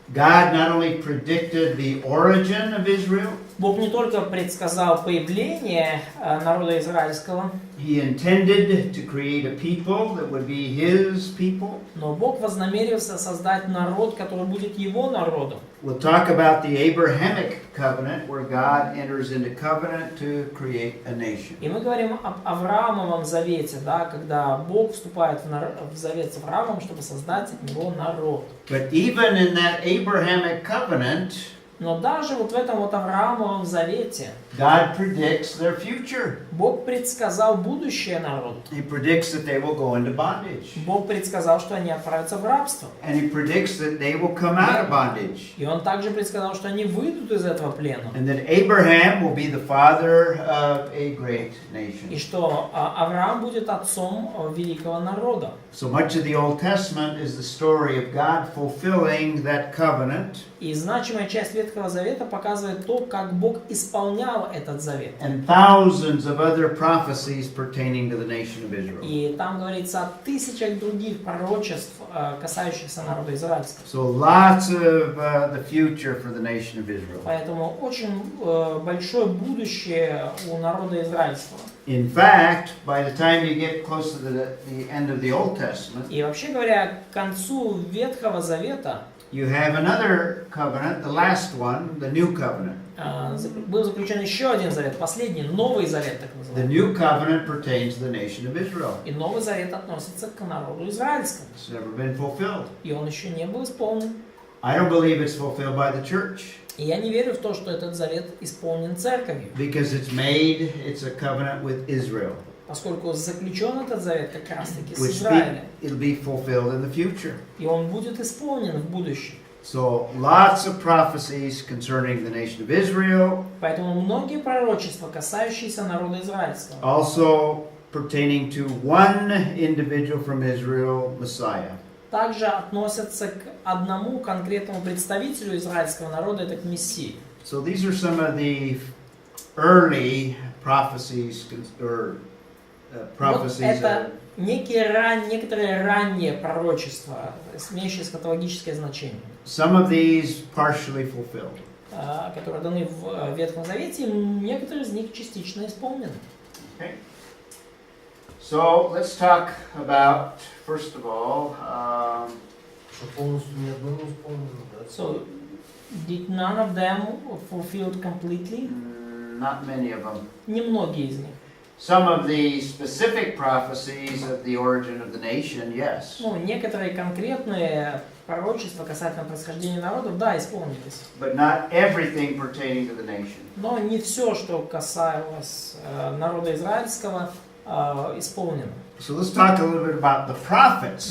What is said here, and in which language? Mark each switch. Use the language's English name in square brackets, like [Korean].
[English] God not only predicted the origin of Israel, [Russian] Бог не только предсказал появление народа израильского, [English] He intended to create a people that would be His people. [Russian] но Бог вознамерился создать народ, который будет Его народом. [English] We'll talk about the Abrahamic covenant, where God enters into covenant to create a nation. [Russian] И мы говорим об Авраамовом завете, да, когда Бог вступает в завет с Авраамом, чтобы создать от него народ. [English] But even in that Abrahamic covenant, [Russian] Но даже вот в этом вот Авраамовом завете [English] God predicts their future. [Russian] Бог предсказал будущее народу. [English] He predicts that they will go into bondage. [Russian] Бог предсказал, что они отправятся в рабство. [English] And He predicts that they will come out of bondage. [Russian] И Он также предсказал, что они выйдут из этого плена. [English] And that Abraham will be the father of a great [Russian] И [English] nation. [Russian] что Авраам будет отцом великого народа. [English] So much of the Old Testament is the story of God fulfilling that covenant. [Russian] И значимая часть Ветхого Завета показывает то, как Бог исполнял этот завет. [English] And thousands of other prophecies pertaining to the nation of Israel. [Russian] И там говорится о тысячах других пророчеств, касающихся народа израильского. [English] So lots of the future for the nation of Israel. [Russian] Поэтому очень большое будущее у народа израильского. [English] In fact, by the time you get close to the end of the Old Testament, [Russian] И вообще говоря, к концу Ветхого Завета [English] you have another covenant, the last one, the new covenant. [Russian] был заключен еще один завет, последний, Новый Завет, так [English] The [Russian] называемый. [English] new covenant pertains to the nation of Israel. [Russian] И Новый Завет относится к народу израильскому. [English] It's never been fulfilled. [Russian] И он еще не был исполнен. [English] I don't believe it's fulfilled by the church [Russian] И я не верю в то, что этот завет исполнен церковью, [English] because it's a covenant with Israel, [Russian] поскольку заключен этот завет как раз-таки с [English] which [Russian] Израилем. [English] it'll be fulfilled in the future. [Russian] И он будет исполнен в будущем. [English] So lots of prophecies concerning the nation of Israel, [Russian] Поэтому многие пророчества, касающиеся народа израильского, [English] also pertaining to one individual from Israel, Messiah. [Russian] также относятся к одному конкретному представителю израильского народа, это к Мессии. [English] So these are some of the early prophecies or prophecies. [Russian] это некоторые ранние пророчества, имеющие эсхатологическое значение, [English] Some of these partially fulfilled. [Russian] которые даны в Ветхом Завете, некоторые из них частично исполнены. [English] Okay. So let's talk about, first of all, [Russian] Что полностью ни одно не исполнено, да? [English] So, did none of them fulfilled completely? not many of them. [Russian] Немногие из них. [English] Some of the specific prophecies of the origin of the nation, yes. [Russian] Ну, некоторые конкретные пророчества касательно происхождения народов, да, исполнились. [English] But not everything pertaining to the nation. [Russian] Но не все, что касалось народа израильского, исполнено. [English] So let's talk a little bit about the prophets.